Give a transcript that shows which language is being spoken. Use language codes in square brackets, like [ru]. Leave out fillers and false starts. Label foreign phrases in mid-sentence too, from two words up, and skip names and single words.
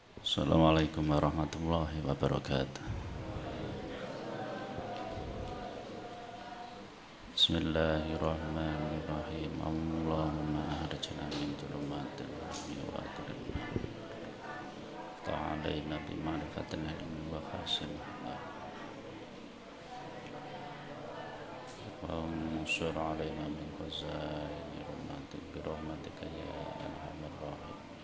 [ar] السلام عليكم ورحمة الله وبركاته. بسم الله الرحمن الرحيم. اللهم أخرجنا من ظلمات الوهم وأكرمنا تعالينا بمعرفة العلم وحسن وانشر علينا من خزائن رحمتك برحمتك يا أرحم الراحمين.